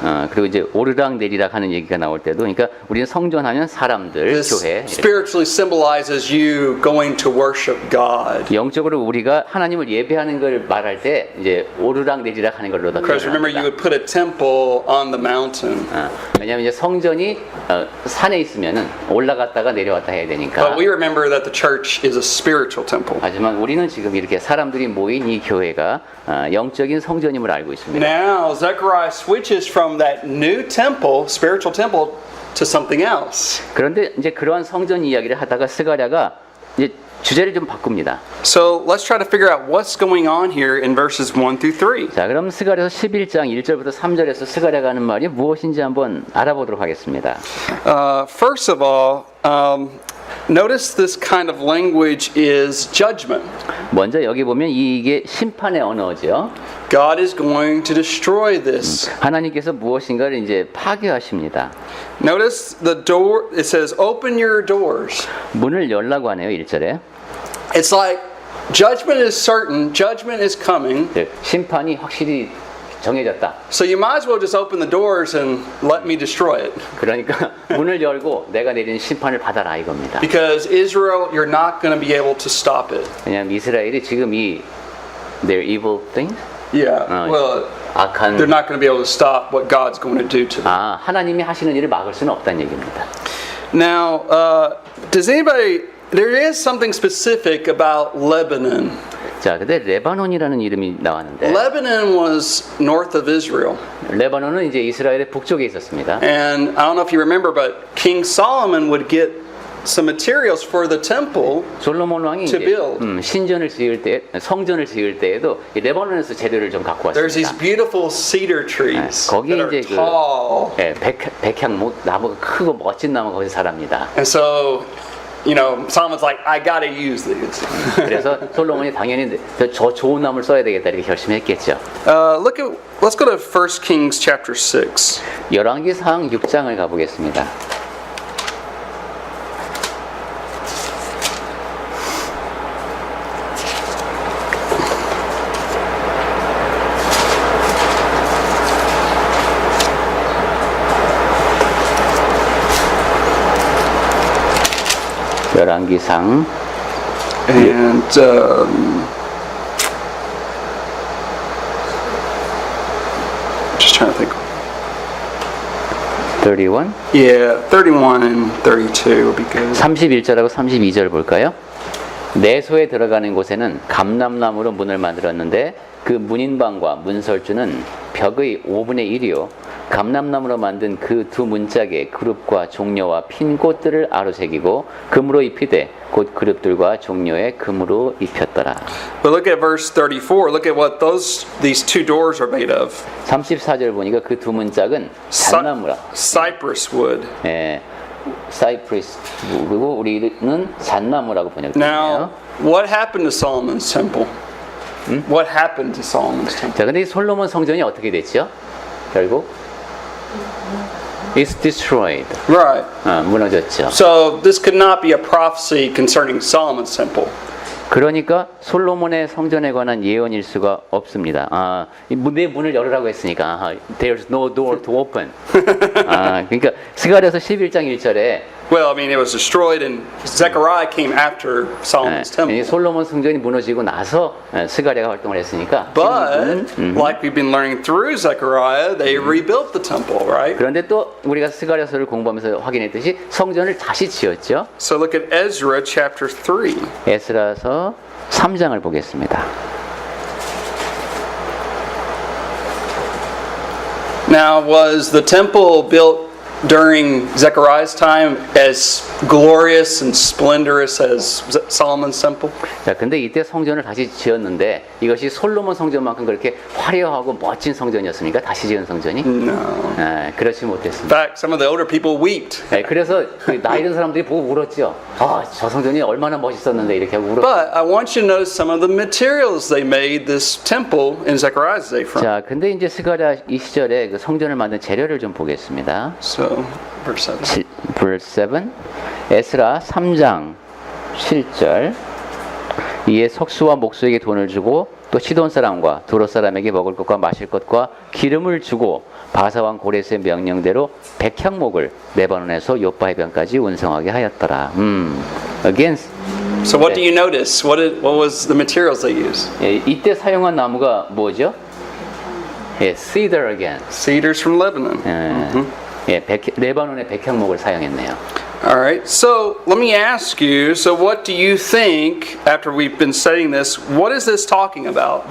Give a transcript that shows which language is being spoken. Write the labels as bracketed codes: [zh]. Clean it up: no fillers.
[ko] 그리고 이제 오르락 내리락 하는 얘기가 나올 때도 그러니까 우리는 성전하면 사람들, [en] This [ko] 교회 이렇게. [en] spiritually symbolizes you going to worship God. [ko] 영적으로 우리가 하나님을 예배하는 걸 말할 때 이제 오르락 내리락 하는 걸로 다 [en] Because remember, you would put a temple on the mountain. [ko] 왜냐하면 이제 성전이 산에 있으면은 올라갔다가 내려왔다 해야 되니까. [en] But we remember that the church is a spiritual temple. [ko] 하지만 우리는 지금 이렇게 사람들이 모인 이 교회가 영적인 성전임을 알고 있습니다. [en] Now, Zechariah switches from that new temple, spiritual temple, to something else. [ko] 그런데 이제 그러한 성전 이야기를 하다가 스가랴가 이제 주제를 좀 바꿉니다. [en] So let's try to figure out what's going on here in verses 1 through 3. [ko] 자, 그럼 스가랴서 11장 1절부터 3절에서 스가랴가 하는 말이 무엇인지 한번 알아보도록 하겠습니다. [en] First of all, notice this kind of language is judgment. [ko] 먼저 여기 보면 이게 심판의 언어죠. [en] God is going to destroy this. [ko] 하나님께서 무엇인가를 이제 파괴하십니다. [en] Notice the door, it says, open your doors. [ko] 문을 열라고 하네요, 1절에. [en] It's like judgment is certain, judgment is coming. [ko] 심판이 확실히 정해졌다. [en] So you might as well just open the doors and let me destroy it. [ko] 그러니까 문을 열고 내가 내리는 심판을 받아라 이겁니다. [en] Because Israel, you're not going to be able to stop it. [ko] 왜냐하면 이스라엘이 지금 이 [en] their evil things Yeah, well, [ko] 악한 [en] they're not going to be able to stop what God's going to do to them. [ko] 하나님이 하시는 일을 막을 수는 없다는 얘기입니다. [en] Now, there is something specific about Lebanon. [ko] 자, 근데 레바논이라는 이름이 나왔는데 [en] Lebanon was north of Israel. [ko] 레바논은 이제 이스라엘의 북쪽에 있었습니다. [en] And I don't know if you remember, but King Solomon would get some materials for the temple. [ko] 솔로몬 왕이 [en] to [ko] 이제 [en] build. [ko] 신전을 지을 때, 성전을 지을 때에도 이 레바논에서 재료를 좀 갖고 [en] There's these [ko] 왔습니다. [en] beautiful cedar trees [ko] 거기에 [en] that are [ko] 이제 [en] tall. [ko] 백향목 나무가 크고 멋진 나무가 거기서 자랍니다. [en] And so Solomon's like, I gotta use these. [ko] 그래서 솔로몬이 당연히 저 좋은 나무를 써야 되겠다 이렇게 결심했겠죠. [en] Let's go to 1 Kings chapter 6. [ko] 열왕기상 6장을 가보겠습니다. 열왕기상 [en] And just trying to think. 31 Yeah, 31 and 32 would be good. [ko] 31절하고 32절 볼까요? 내소에 들어가는 곳에는 감람나무로 문을 만들었는데 그 문인방과 문설주는 벽의 5분의 1이요 감람나무로 만든 그 두 문짝에 그룹과 종려와 핀 꽃들을 아로새기고 금으로 입히되 곧 그룹들과 종려에 금으로 입혔더라. [en] But look at verse 34. Look at what these two doors are made of. [ko] 34절 보니까 그 두 문짝은 잣나무라. [en] Cypress wood. [ko] 예, 사이프리스 그리고 우리는 잣나무라고 번역돼요. [en] Now, what happened to Solomon's temple? What happened to Solomon's temple? [ko] 자, 근데 이 솔로몬 성전이 어떻게 됐죠? 결국 [en] It's destroyed. Right. [ko] 무너졌죠. [en] So this could not be a prophecy concerning Solomon's temple. [ko] 그러니까 솔로몬의 성전에 관한 예언일 수가 없습니다. 내 문을 열으라고 했으니까 [en] There's no door to open. [ko] 그러니까 스가랴서 11장 1절에 [en] Well, I mean, it was destroyed, and Zechariah came after Solomon's [ko] 이 [en] temple. [ko] 솔로몬 성전이 무너지고 나서 스가랴가 활동을 했으니까. [en] But, like we've been learning through Zechariah, they rebuilt the temple, right? [ko] 그런데 또 우리가 스가랴서를 공부하면서 확인했듯이 성전을 다시 지었죠. [en] So look at Ezra chapter 3. [ko] 에스라서 3장을 보겠습니다. [en] Now, was the temple built during Zechariah's time as glorious and splendorous as Solomon's temple? [ko] 자, 근데 이때 성전을 다시 지었는데 이것이 솔로몬 성전만큼 그렇게 화려하고 멋진 성전이었습니까? 다시 지은 성전이? [en] No. [ko] 그렇지 [en] In [ko] 못했습니다. [en] fact, some of the older people wept. [ko] 그래서 그 나이 든 사람들이 보고 울었죠. 저 성전이 얼마나 멋있었는데 이렇게 하고 울었죠. [en] But I want you to notice some of the materials they made this temple in Zechariah's day from. [ko] 자, 근데 이제 스가랴 이 시절에 그 성전을 만든 재료를 좀 보겠습니다. [en] So, verse 7. [ko] verse 7 에스라 3장 7절 이에 석수와 목수에게 돈을 주고 또 시돈 사람과 두로 사람에게 먹을 것과 마실 것과 기름을 주고 바사왕 고레스의 명령대로 백향목을 레바논에서 요파 해변까지 운송하게 하였더라. [en] Again. So what do you notice? What was the materials they used? [ko] 이때 사용한 나무가 뭐죠? [en] cedar again. Cedars from Lebanon. [ko] 레바논의 백향목을 사용했네요. [en] All right. So let me ask you. So what do you think? After we've been studying this, what is this talking about?